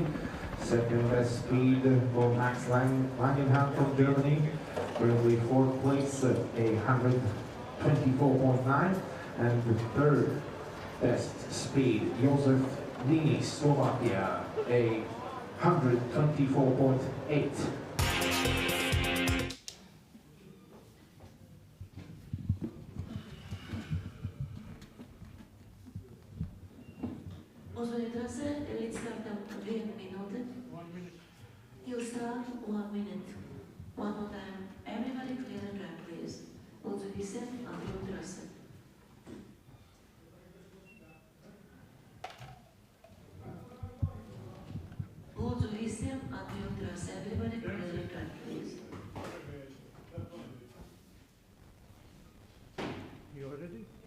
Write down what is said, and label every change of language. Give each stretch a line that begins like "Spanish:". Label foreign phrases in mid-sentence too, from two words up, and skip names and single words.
English: Second best speed for Max Langenham from Germany, currently fourth place, 124.9. And the third best speed, Josef Lini, Slovakia, 124.8.
Latvian: Uzmanību trasē līdz startam 1 minūte.
English: You'll start 1 minute. One more time. Everybody clear the track, please.
Latvian: Lūdzu visiem apjūt trase. Lūdzu visiem apjūt trase.
English: Everybody clear the track, please. You ready?